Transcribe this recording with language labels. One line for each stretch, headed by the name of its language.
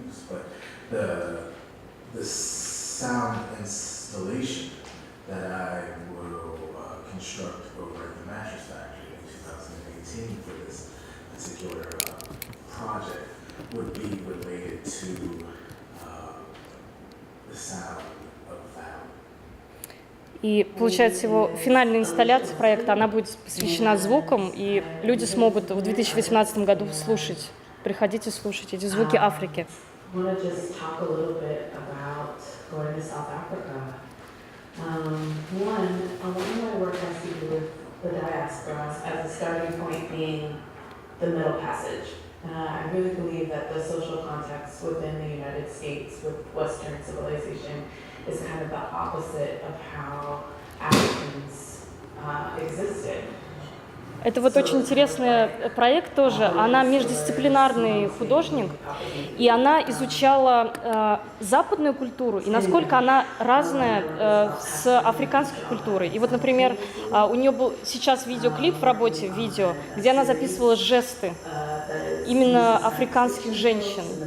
English: But the sound installation that I will construct over at the mattress factory in 2018 for this particular project would be related to the sound of value.
Russian: И получается, его финальная инсталляция проекта, она будет посвящена звукам, и люди смогут в 2018 году слушать, приходить и слушать эти звуки Африки.
English: I want to just talk a little bit about going to South Africa. One, a lot of my work has to do with the diaspora as a starting point being the Middle Passage. I really believe that the social context within the United States with Western civilization is kind of the opposite of how Africans existed.
Russian: Это вот очень интересный проект тоже. Она междисциплинарный художник, и она изучала западную культуру и насколько она разная с африканской культурой. И вот, например, у нее был сейчас видеоклип в работе, видео, где она записывала жесты именно африканских женщин.